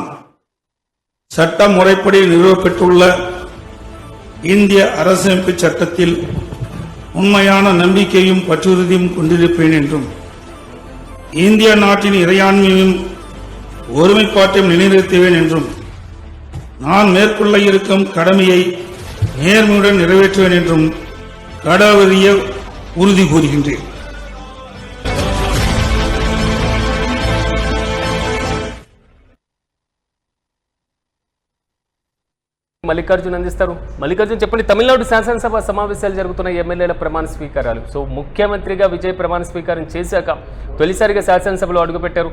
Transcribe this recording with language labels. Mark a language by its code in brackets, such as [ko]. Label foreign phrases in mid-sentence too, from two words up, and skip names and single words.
[ta] சட்ட முறைப்படி நிறுவப்பெற்றுள்ள இந்திய அரசமைப்பு சட்டத்தில் உண்மையான நம்பிக்கையும் பற்றுறுதியும் கொண்டிருப்பேன் என்றும் இந்திய நாட்டின் இறையாண்மையும் ஒருமைப்பாட்டையும் நிலைநிறுத்துவேன் என்றும் நான் மேற்கொள்ள இருக்கும் கடமையை நேர்மையுடன் நிறைவேற்றுவேன் என்றும் கடவுளிய உறுதி கூறுகின்றேன். [te] మల్లికార్జున్ అందిస్తారు. మల్లికార్జున్ చెప్పండి, తమిళనాడు శాసనసభ సమావేశాలు జరుగుతున్న ఎమ్మెల్యేల ప్రమాణ స్వీకారాలు. సో ముఖ్యమంత్రిగా విజయ్ ప్రమాణ స్వీకారం చేశాక తొలిసారిగా శాసనసభలో అడుగుపెట్టారు.